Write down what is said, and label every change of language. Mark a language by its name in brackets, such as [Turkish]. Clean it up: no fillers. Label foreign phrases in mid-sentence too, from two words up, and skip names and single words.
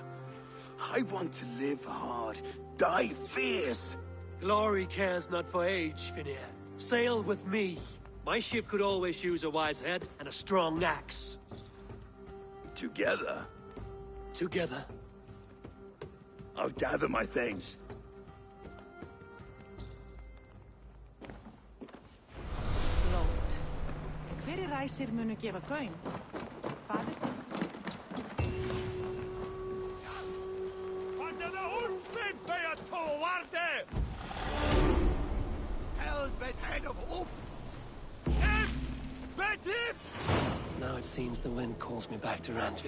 [English] I want to live hard, die fierce. Glory cares not for age, Finnear. Sail with me. My ship could always use a wise head and a strong axe. Together? Together. I'll gather my things. Lót. [Icelandic] Hverjir ræsir munu gefa gaum? Faðir? [English] Now it seems the wind calls me back to Randvi.